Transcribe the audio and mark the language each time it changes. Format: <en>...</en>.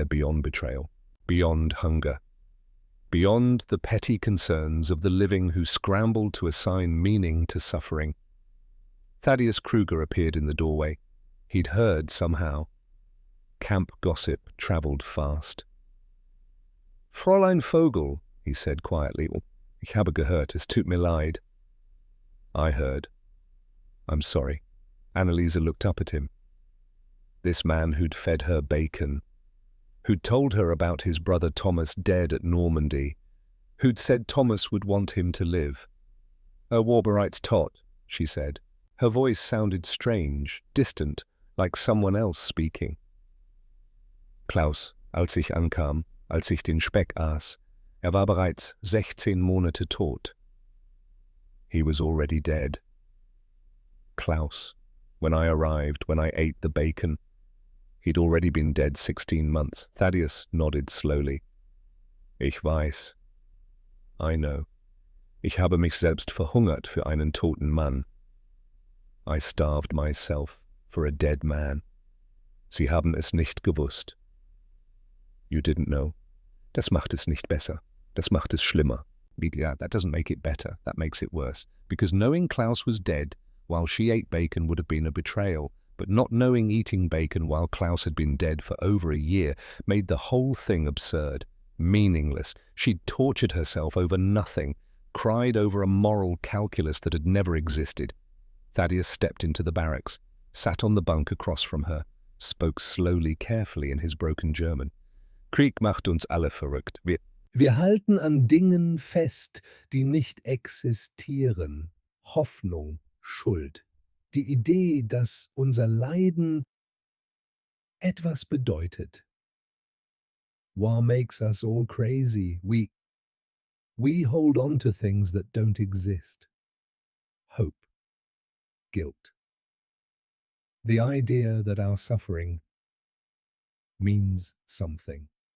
<en>They're beyond betrayal, beyond hunger, beyond the petty concerns of the living who scrambled to assign meaning to suffering. Thaddeus Kruger appeared in the doorway. He'd heard somehow. Camp gossip travelled fast. Fräulein Vogel, he said quietly.</en> <de>Ich habe gehört, es tut mir leid.</de> <en>I heard. I'm sorry. Anneliese looked up at him. This man who'd fed her bacon, who'd told her about his brother Thomas dead at Normandy, who'd said Thomas would want him to live.</en> <de>War bereits tot,</de> <en>she said. Her voice sounded strange, distant, like someone else speaking.</en> <de>Klaus, als ich ankam, als ich den Speck aß, War bereits 16 Monate tot.</de> <en>He was already dead. Klaus, when I arrived, when I ate the bacon, he'd already been dead 16 months. Thaddeus nodded slowly.</en> <de>Ich weiß.</de> <en>I know.</en> <de>Ich habe mich selbst verhungert für einen toten Mann.</de> <en>I starved myself for a dead man.</en> <de>Sie haben es nicht gewusst.</de> <en>You didn't know.</en> <de>Das macht es nicht besser. Das macht es schlimmer.</de> <en>Yeah, that doesn't make it better. That makes it worse. Because knowing Klaus was dead while she ate bacon would have been a betrayal, but not knowing eating bacon while Klaus had been dead for over a year made the whole thing absurd, meaningless. She'd tortured herself over nothing, cried over a moral calculus that had never existed. Thaddeus stepped into the barracks, sat on the bunk across from her, spoke slowly, carefully in his broken German.</en> <de>Krieg macht uns alle verrückt. Wir halten an Dingen fest, die nicht existieren. Hoffnung, Schuld. Die Idee, dass unser Leiden etwas bedeutet.</de> <en>War makes us all crazy. We hold on to things that don't exist. Hope. Guilt. The idea that our suffering means something.</en>